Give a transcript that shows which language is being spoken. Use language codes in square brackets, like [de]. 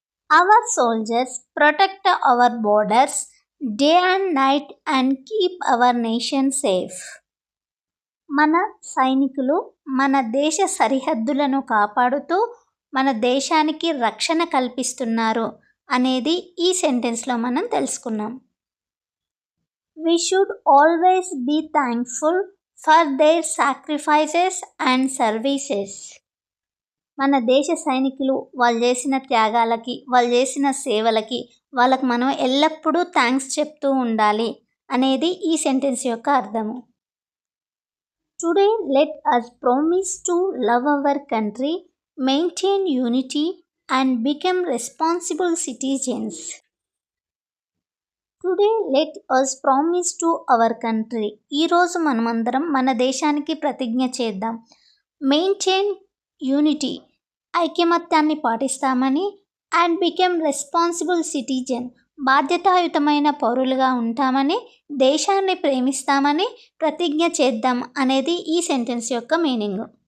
[en] Our soldiers protect our borders day and night and keep our nation safe. [te] మన సైనికులు మన దేశ సరిహద్దులను కాపాడుతూ మన దేశానికి రక్షణ కల్పిస్తున్నారు అనేది ఈ సెంటెన్స్లో మనం తెలుసుకున్నాం. [en] We should always be thankful for their sacrifices and services. [te] మన దేశ సైనికులు వాళ్ళు చేసిన త్యాగాలకి, వాళ్ళు చేసిన సేవలకి వాళ్ళకి మనం ఎల్లప్పుడూ థ్యాంక్స్ చెప్తూ ఉండాలి అనేది ఈ సెంటెన్స్ యొక్క అర్థము. [en] Today let us promise to love our country, maintain unity and become responsible citizens. Today let us promise to our country. [te] ఈరోజు మనమందరం మన దేశానికి ప్రతిజ్ఞ చేద్దాం. [en] maintain unity, [te] ఐకమత్యాన్ని పాటిస్తామని, [en] and become responsible citizen, [te] బాధ్యతాయుతమైన పౌరులుగా ఉంటామని, దేశాన్ని ప్రేమిస్తామని ప్రతిజ్ఞ చేద్దాం అనేది ఈ సెంటెన్స్ యొక్క మీనింగ్.